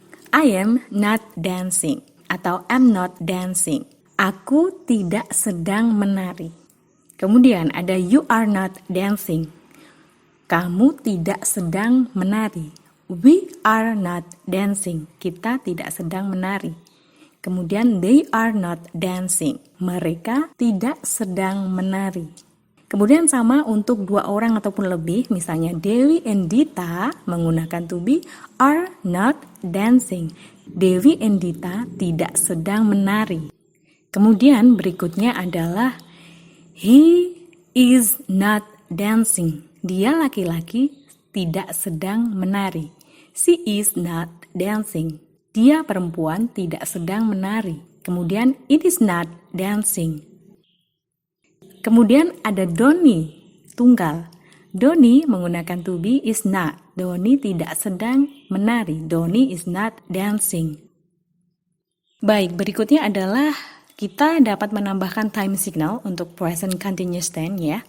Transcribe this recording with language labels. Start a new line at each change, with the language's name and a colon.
English: I am not dancing
Indonesian: atau
English: am not dancing.
Indonesian: Aku tidak sedang menari. Kemudian ada
English: you are not dancing.
Indonesian: Kamu tidak sedang menari.
English: We are not dancing.
Indonesian: Kita tidak sedang menari. Kemudian
English: they are not dancing.
Indonesian: Mereka tidak sedang menari. Kemudian sama untuk dua orang ataupun lebih, misalnya Dewi and Dita menggunakan
English: to be are not dancing.
Indonesian: Dewi and Dita tidak sedang menari. Kemudian berikutnya adalah
English: he is not dancing.
Indonesian: Dia laki-laki tidak sedang menari.
English: She is not dancing.
Indonesian: Dia perempuan tidak sedang menari. Kemudian
English: it is not dancing.
Indonesian: Kemudian ada Doni, tunggal. Doni menggunakan
English: to be is not.
Indonesian: Doni tidak sedang menari.
English: Doni is not dancing.
Indonesian: Baik, berikutnya adalah kita dapat menambahkan time signal untuk present continuous tense ya.